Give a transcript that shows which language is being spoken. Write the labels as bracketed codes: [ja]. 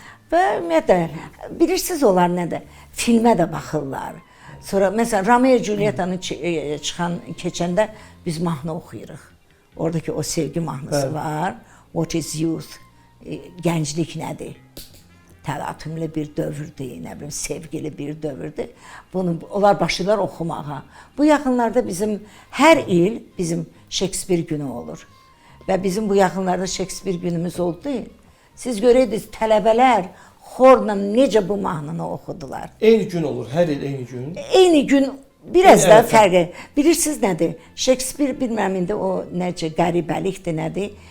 [az] Və ümumiyyətlə, bilirsiniz onlar nədir? Filmə də baxırlar. Sonra məsələn Romeo Julietta'nın keçəndə biz mahnı oxuyuruq. Oradakı o sevgi mahnısı var. [en] What is youth? [az] Gənclik nədir? Təlatümlü bir dövrdür, nə bilim, sevgili bir dövrdür. Bunu onlar başlayırlar oxumağa. Bu yaxınlarda bizim hər il bizim Şekspir günü olur. Və bizim bu yaxınlarda Şekspir günümüz oldu. Siz görəydiniz tələbələr xorla necə bu mahnını oxudular. Eyni gün olur, hər il eyni gün. Eyni gün biraz da [tr] Evet. [az] fərqi. Bilirsiniz nədir? Şekspir bilməm indi o necə qəribəlikdir nədir?